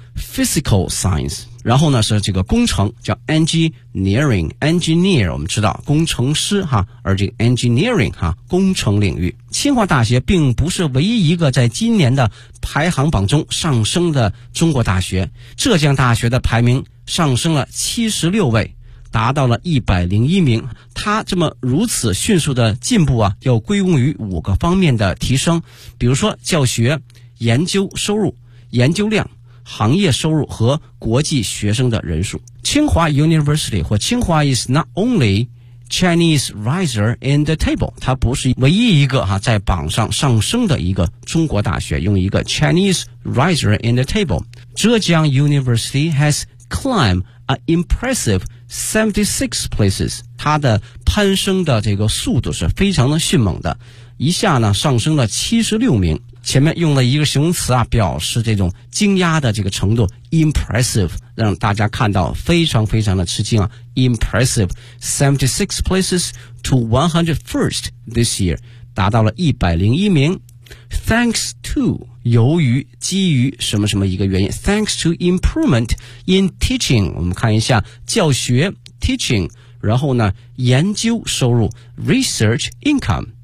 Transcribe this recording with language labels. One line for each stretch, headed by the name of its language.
Chinese: physical science 然后呢是这个工程叫 engineering engineer 我们知道工程师哈而这个 engineering 哈工程领域清华大学并不是唯一一个在今年的排行榜中上升的中国大学浙江大学的排名上升了76位达到了101名他这么如此迅速的进步啊要归功于五个方面的提升比如说教学研究收入研究量行业收入和国际学生的人数。
English: 清华 University 或清华 is not only Chinese riser in the table.
Chinese: 它不是唯一一个哈在榜上上升的一个中国大学用一个 Chinese riser in the table.
English: 浙江 University has climbed an impressive 76 places.
Chinese: 它的攀升的这个速度是非常的迅猛的。一下呢上升了76名。前面用了一个形容词啊表示这种惊讶的这个程度 impressive 让大家看到非常非常的吃惊啊 impressive 76 places to 101st this year 达到了101名 thanks to 由于基于什么什么一个原因 thanks to improvement in teaching 我们看一下教学 teaching 然后呢研究收入 research income